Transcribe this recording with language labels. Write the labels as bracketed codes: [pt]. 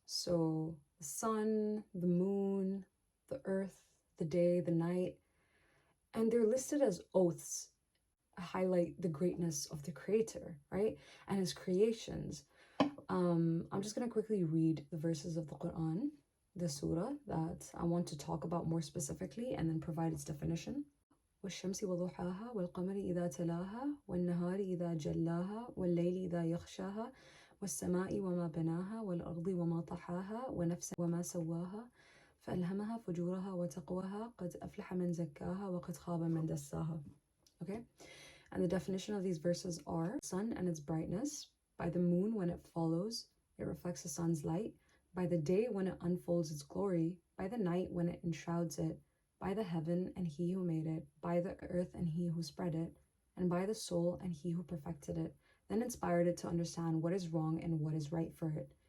[en] So the sun, the moon, the earth, the day, the night, and they're listed as oaths, highlight the greatness of the creator, right? And his creations. I'm just going to quickly read the verses of the Quran, the surah that I want to talk about more specifically and then provide its definition. [ar] والشمس وضحاها والقمر إذا تلاها والنهار إذا جلاها والليل إذا يغشاها والسماء وما بناها والأرض وما طحاها ونفس وما سواها فألهمها فجورها وتقواها قد أفلح من زكاها وقد خاب من دساها. [en] Okay, and the definition of these verses are: sun and its brightness, by the moon when it follows, it reflects the sun's light, by the day when it unfolds its glory, by the night when it enshrouds it, by the heaven and he who made it, by the earth and he who spread it, and by the soul and he who perfected it, then inspired it to understand what is wrong and what is right for it.